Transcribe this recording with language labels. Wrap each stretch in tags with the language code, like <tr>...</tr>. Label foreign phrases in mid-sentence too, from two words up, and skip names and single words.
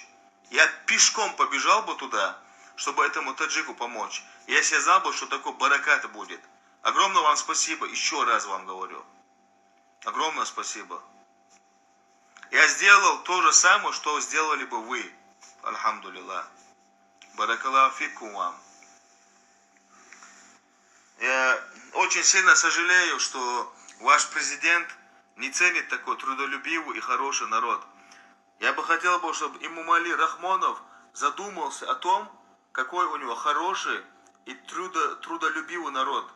<ru>Я пешком побежал бы туда, чтобы этому таджику помочь. Если я знал бы, что такой баракат будет. Огромное вам спасибо, еще раз вам говорю. Огромное спасибо. Я сделал то же самое, что сделали бы вы. Альхамдулиллах.</ru> <ar>بارك الله فيكم</ar> <ru>вам. Я очень сильно сожалею, что ваш президент не ценит такой трудолюбивый и хороший народ. Я бы хотел, чтобы Имам-Али Рахмонов задумался о том, какой у него хороший и трудолюбивый народ.</ru>